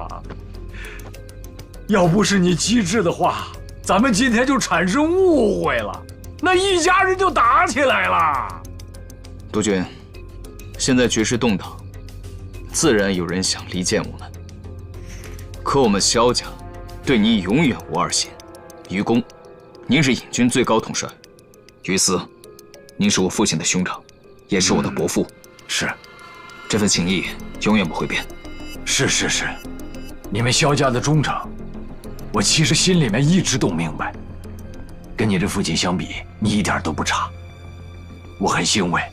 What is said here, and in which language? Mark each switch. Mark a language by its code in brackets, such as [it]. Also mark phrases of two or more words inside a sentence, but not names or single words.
[zh] 要不是你机智的話，咱們今天就產生誤會了，那一家人就打起來了。督軍，現在局勢動盪，自然有人想離間我們。可我們蕭家對你永遠無二心。於公，您是引軍最高統帥；於私，您是我父親的兄長，也是我的伯父。是，這份情誼永遠不會變。是，你們蕭家的忠誠，我其實心裡面一直都明白。跟你的父親相比，你一點都不差，我很欣慰。